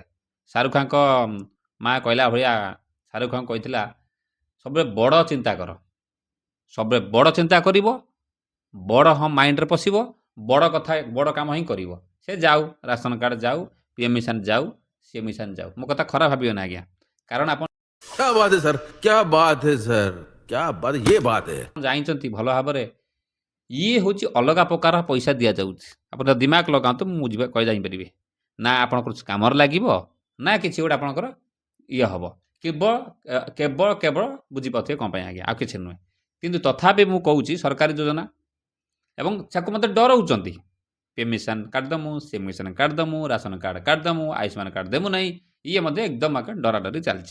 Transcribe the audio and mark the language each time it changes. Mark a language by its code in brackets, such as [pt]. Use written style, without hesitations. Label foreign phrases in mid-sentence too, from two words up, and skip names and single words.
[or] ଶାହରୁଖ ଖାନଙ୍କ ମା କହିଲା ଭଳିଆ ଶାହରୁଖ ଖାନ କହିଥିଲା, ସବୁବେଳେ ବଡ଼ ଚିନ୍ତା କର, ସବୁବେଳେ ବଡ଼ ଚିନ୍ତା କରିବ, ବଡ଼ ମାଇଣ୍ଡରେ ପଶିବ, ବଡ଼ କଥା ବଡ଼ କାମ ହିଁ କରିବ। ସେ ଯାଉ ରାସନ କାର୍ଡ଼ ଯାଉ, PM ମିଶନ ଯାଉ, ସିଏମ୍ ମିଶନ ଯାଉ, ମୋ କଥା ଖରାପ ଭାବିବେନି ଆଜ୍ଞା। କାରଣ ଆପଣ [hi] क्या बात है सर, क्या बात है सर, क्या बात, ये बात है। [or] ଜାଣିଛନ୍ତି ଭଲ ଭାବରେ ଇଏ ହେଉଛି ଅଲଗା ପ୍ରକାର ପଇସା ଦିଆଯାଉଛି। ଆପଣ ଦିମାଗ ଲଗାନ୍ତୁ, ମୁଁ କହି ଜାଣିପାରିବେ ନା ଆପଣଙ୍କର କାମରେ ଲାଗିବ ନା କିଛି ଗୋଟେ ଆପଣଙ୍କର ଇଏ ହେବ। କେବଳ କେବଳ କେବଳ ବୁଝିପାରୁଥିବେ କ'ଣ ପାଇଁ ଆଜ୍ଞା, ଆଉ କିଛି ନୁହେଁ। କିନ୍ତୁ ତଥାପି ମୁଁ କହୁଛି ସରକାରୀ ଯୋଜନା ଏବଂ ତାକୁ ମୋତେ ଡରଉଛନ୍ତି, PM ମିଶନ କାଟିଦେମୁ, ସିଏମ୍ ମିଶନ କାଟିଦେମୁ, ରାସନ କାର୍ଡ଼ କାଟିଦେମୁ, ଆୟୁଷ୍ମାନ କାର୍ଡ଼ ଦେମୁ ନାହିଁ, ଇଏ ମଧ୍ୟ ଏକଦମ ଡରାଡରି ଚାଲିଛି।